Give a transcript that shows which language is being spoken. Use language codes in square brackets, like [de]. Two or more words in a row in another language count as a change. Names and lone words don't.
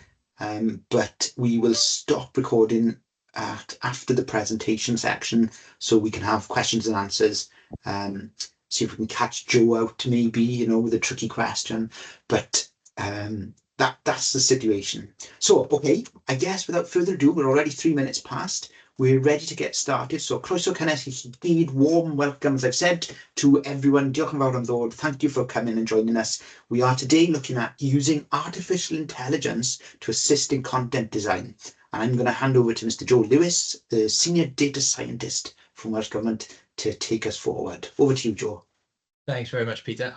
[en] But we will stop recording after the presentation section so we can have questions and answers. See if we can catch Joe out maybe, you know, with a tricky question. But that's the situation. So, okay, I guess without further ado, we're already 3 minutes past. We're ready to get started. So, [cy] croeso cynnes I chi gyd, [en] warm welcome, as I've said, to everyone. [cy] Diolch yn fawr am ddod. [en] Thank you for coming and joining us. We are today looking at using artificial intelligence to assist in content design. And I'm going to hand over to Mr. Joe Lewis, the Senior Data Scientist from Welsh Government, to take us forward. Over to you, Joe. Thanks very much, Peter.